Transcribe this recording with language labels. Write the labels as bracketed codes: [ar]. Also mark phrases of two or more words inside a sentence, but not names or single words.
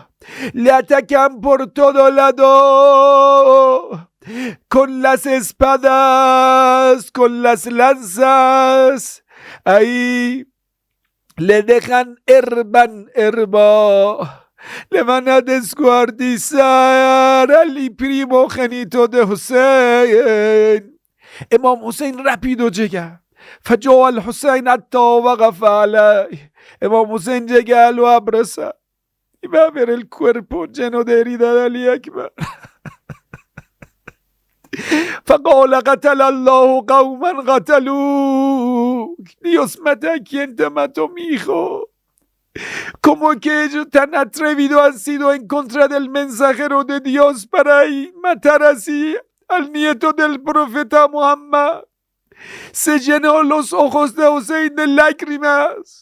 [es] Le atacan por todo lado, con las espadas, con las lanzas. Ahí le dejan herba. Le van a descuartizar al primogénito de Hussein. امام حسین rápido llega. [ar] فجاء الحسين حتى وقف عليه. [es] Imam Hussein llega, lo abraza y va a ver el cuerpo lleno de herida de Ali Akbar. [ar] فقال قتل الله قوما قتلوا. [es] Dios mata a quien te mató, mi hijo. Como que ellos tan atrevidos han sido en contra del mensajero de Dios para matar así al nieto del profeta Muhammad. Se llenó los ojos de Hussein de lágrimas.